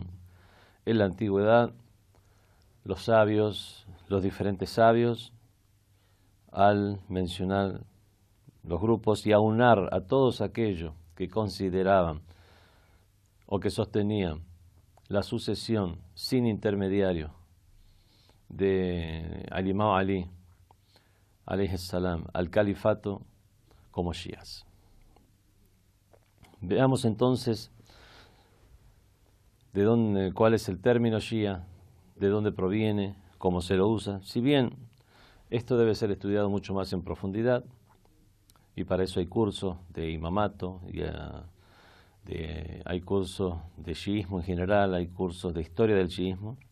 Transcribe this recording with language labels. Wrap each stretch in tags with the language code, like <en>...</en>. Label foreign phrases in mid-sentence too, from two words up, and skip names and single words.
<es>en la antigüedad los sabios, los diferentes sabios, al mencionar los grupos y aunar a todos aquellos que consideraban o que sostenían la sucesión sin intermediario de al imam Ali</es> <ar>عليه السلام</ar> <es>al califato como shias. Veamos entonces cuál es el término shia, de dónde proviene, cómo se lo usa. Si bien esto debe ser estudiado mucho más en profundidad, y para eso hay cursos de imamato, hay cursos de chiismo en general, hay cursos de historia del chiismo.</es>